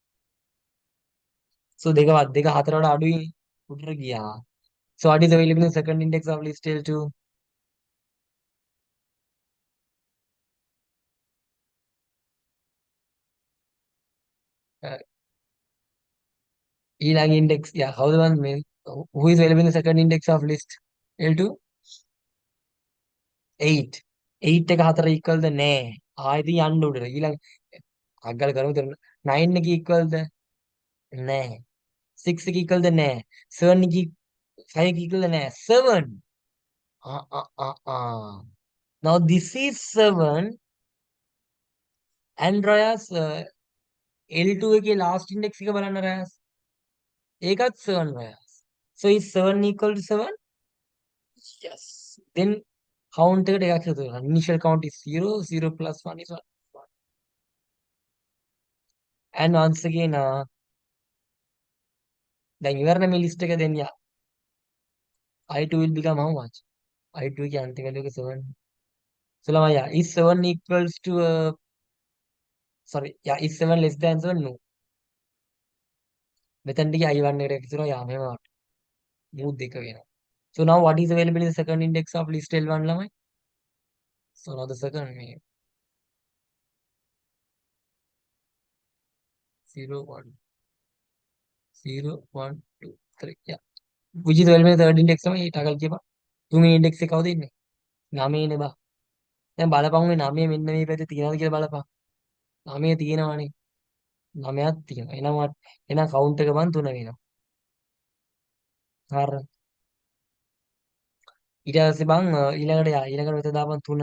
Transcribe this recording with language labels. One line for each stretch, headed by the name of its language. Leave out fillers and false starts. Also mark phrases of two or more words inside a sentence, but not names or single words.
English: so
Sinhala: දෙක වත් දෙක හතර වඩා අඩුයි උඩට ගියා
English: so what is available in the second index of list L2 ඊළඟ index yeah
Sinhala: කවුද මන් මේ
English: who is available in the second index of list L2 8
Sinhala: 8 එක 4 equal ද නෑ. ආයෙත් යන්න උඩට. ඊළඟ අග්ගල කරමු. 9 එක equal ද නෑ. 6 එක equal ද නෑ. 7 එක 5 එක equal ද නෑ. 7.
English: Now this is 7 and Rayas L2
Sinhala: එකේ last index එක බලන්න
English: Rayas.
Sinhala: ඒකත් 7 Rayas.
English: So is 7 equal to 7? Yes. Then
Sinhala: count එකට එකක් එකතු කරනවා.
English: Initial count is 0, 0 plus 1 is 1. And once again
Sinhala: දැන් ඉවරනේ මේ list එක දෙන්න.
English: I2 will become how much? I2
Sinhala: එකේ අන්තිම value එක 7.
English: So ළමයි is 7 equals to sorry is 7 less than 7? No.
Sinhala: මෙතනට ගිය I1 එකට එකතු කරනවා මෙහෙම move දෙක වෙනවා.
English: So now what is available in the second index of list L1 ළමයි? So now the second 0 1 0 1 2 3 yeah. Which is available in the third index ළමයි?
Sinhala: ටකල් කියපන්. තුන්වෙනි index එක කවුද ඉන්නේ? 9 නේ බා. දැන් බලපන් මේ 9 මෙන්න මේ පැත්තේ තියනවද කියලා බලපන්. 9 තියෙනවනේ. 9ක් තියෙනවා. එහෙනම් කවුන්ට් එක බන් 3 වෙනවා. හරි. ඊට පස්සේ බං ඊළඟට මෙතන දාපන් 3.